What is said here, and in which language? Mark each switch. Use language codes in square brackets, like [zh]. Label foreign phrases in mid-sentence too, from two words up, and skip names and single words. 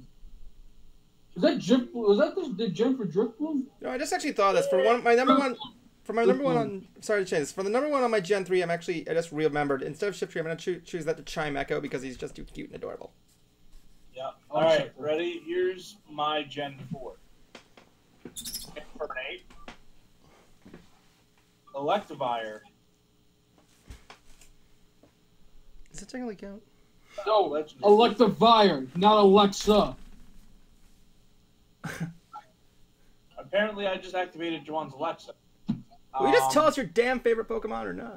[en] Is that Drift? Was that the gen for Driftbloom? No, I just actually thought of this for my number one. For my number one on, sorry to change this. For the number one on my Gen 3, I just remembered, instead of Shift Tree, I'm going to choose that to Chime Echo because he's just too cute and adorable. Yeah. All right, ready? Here's my Gen 4. Infernape. Electivire. Does it technically count? No, Electivire, not Alexa. Apparently, I just activated Juwan's Alexa. Will you just tell us your damn favorite Pokemon or not?